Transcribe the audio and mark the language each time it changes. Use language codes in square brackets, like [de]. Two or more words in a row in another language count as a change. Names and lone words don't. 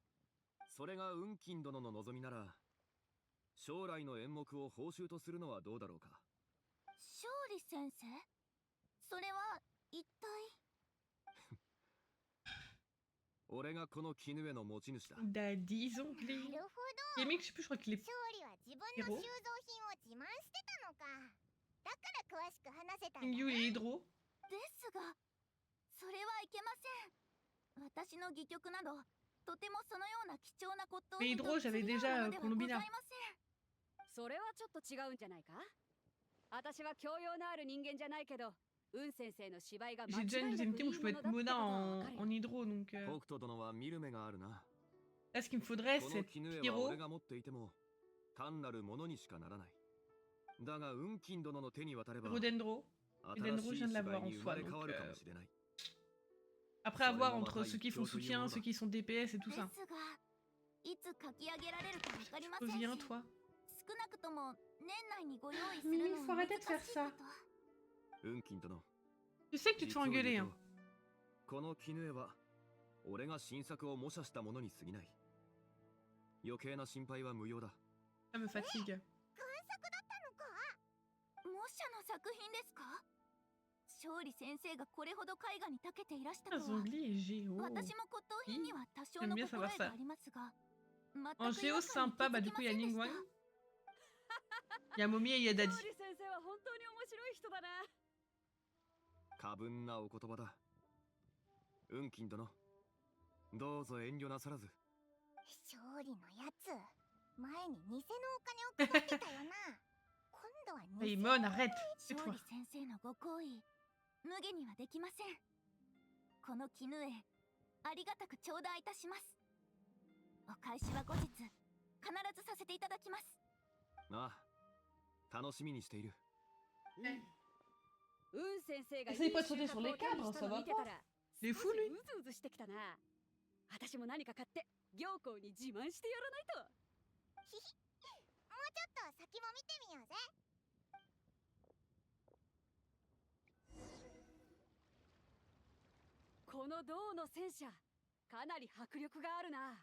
[ja] それが雲金殿の望みなら、将来の演目を報酬とするのはどうだろうか。勝利先生、それは一体？俺がこの絹絵の持ち主だ。 [fr] Daddy [ja] な [fr] Zongli. [ja] るほど。 [fr] Gaming, je sais plus, je crois qu'il est. [ja] 勝利は自分の収蔵品を自慢してたのか。だから詳しく話せたんだ [fr] Yu [ja] な。 [fr] et Hydro. [ja] ですが、それはいけません。私の戯曲などとてもそのような貴重な骨董 [fr] Mais [ja] 品と [fr] Hydro, j'avais [ja] 釣り合 [fr] déjà [ja] うものではござい [fr] Colombina. [ja] ません。それはちょっと違うんじゃないか？私は教養のある人間じゃないけど、ウン先生の芝居が間 [fr] J'ai [ja] 違 [fr] déjà [ja] い [fr] une [ja] な [fr] deuxième [ja] くい [fr] team [ja] い [fr] où je [ja] も [fr] peux [ja] の [fr] être [ja] だってこと [fr] Mona [ja] はわ [fr] en, [ja] かるよ。 [fr] en Hydro, donc. [ja] 北斗殿は見る目があるな。 [fr] Là, ce qu'il me faudrait, [ja] こ [fr] c'est [ja] の絹絵は [fr] Pyro. [ja] 俺が持っていても単なるものにしかならない。だが雲金殿の手に渡れば [fr] Pyro Dendro. [ja] 新しい芝居に生まれ変わるかもしれない。 [fr] Après, à voir entre ceux qui font soutien, ceux qui sont DPS et tout [ja] で [fr] ça. [ja] すが、いつ書き上げられるかわかりませんし、 [fr] Reviens, toi. [ja] 少なくとも年内にご用意する [fr] Mimi, [ja] の [fr] faut [ja] は難 [fr] arrêter [ja] し [fr] de [ja] い [fr] faire [ja] か [fr] ça. [ja] と。雲金殿。 [fr] Je sais que tu te fais [ja] 実を [fr] engueuler, [ja] 言う [fr] hein. [ja] とこの絹絵は俺が新作を模写したものに過ぎない。余計な心配は無用だ。 [fr] Ça me fatigue. [ja] 贋作だったのか？模写の作品ですか？勝利先生がこれほど絵画に長けていらした [fr] Ah, [ja] とは。 [fr] Zongli et Géo. [ja] 私も骨董品には多少 [fr] J'aime [ja] の [fr] bien [ja] 心 [fr] savoir [ja] 得が [fr] ça. [ja] ありますが、 [fr] En [ja] 全く違 [fr] Géo [ja] 和感に [fr] sympa, [ja] 気 [fr] bah [ja] づ [fr] du [ja] き [fr] coup, [ja] ま [fr] il y [ja] せ [fr] a [ja] んでし [fr] Ningguang. [ja] た。 [fr] Il y a Momi et il y a Daddy. [ja] 勝利先生は本当に面白い人だな。過分なお言葉だ。雲金殿、どうぞ遠慮なさらず。勝利のやつ、前に偽のお金を配ってたよな。今度は [fr] Hey, [ja] 偽 [fr] Mon, arrête. [ja] 勝 [fr] Tais-toi. [ja] 利先生のご好意、無下にはできません。この絹絵、ありがたく頂戴いたします。お返しは後日、必ずさせていただきます。ああ、楽しみにしている。ウン先生がいい [fr] Essaye pas de [ja] 収 [fr] sauter [ja] 穫 [fr] sur [ja] を [fr] les [ja] 手に [fr] cadres, [ja] した [fr] ça [ja] の [fr] va [ja] 見てた [fr] pas. [ja] ら、 [fr] Les [ja] 少 [fr] fous, [ja] し [fr] lui. [ja] うずうずしてきたな。私も何か買って行幸に自慢してやらないと。もうちょっと先も見てみようぜ。この銅の戦車、かなり迫力があるな。